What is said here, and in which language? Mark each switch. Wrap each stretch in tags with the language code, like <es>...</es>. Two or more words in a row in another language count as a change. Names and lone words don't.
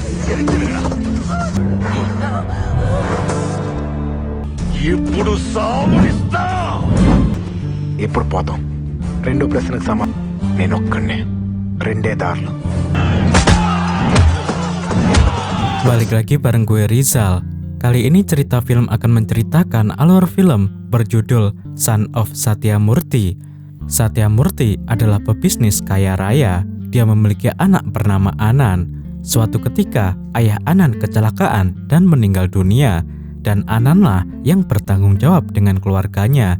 <te>ఇప్పుడు పోతాం. రెండో ప్రశ్నకు నేను ఒక్కడినే, రెండే దారులు.</te> <id>Balik lagi bareng gue Rizal. Kali ini cerita film akan menceritakan alur film berjudul Son of Satya Murti. Satya Murti adalah pebisnis kaya raya. Dia memiliki anak bernama Anand. Suatu ketika ayah Anand kecelakaan dan meninggal dunia, dan Anandlah yang bertanggung jawab dengan keluarganya.</id>